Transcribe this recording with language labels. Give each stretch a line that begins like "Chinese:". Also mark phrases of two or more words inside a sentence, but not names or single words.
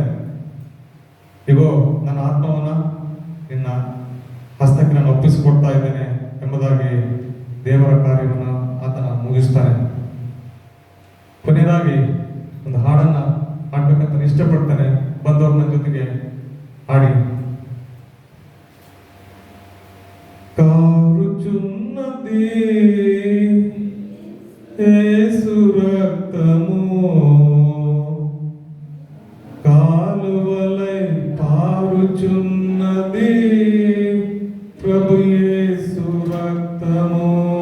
Kannada: ಇಗೋ ನನ್ನ ಆತ್ಮವನ್ನ ನಿನ್ನ ಹಸ್ತಕ್ಕೆ ನಾನು ಒಪ್ಪಿಸಿಕೊಡ್ತಾ ಇದ್ದೇನೆ ಎಂಬುದಾಗಿ ದೇವರ ಕಾರ್ಯವನ್ನು ಆತನ ಮುಗಿಸ್ತಾನೆ. ಕೊನೆಯದಾಗಿ ಒಂದು ಹಾಡನ್ನ ಹಾಡ್ಬೇಕಂತ ಇಷ್ಟಪಡ್ತಾನೆ. ಬಂದವ್ರ ನನ್ನ ಜೊತೆಗೆ ಹಾಡಿ.
Telugu: కారుచున్నది యేసు రక్తము, కాలువలై పారుచున్నది ప్రభు యేసు రక్తము.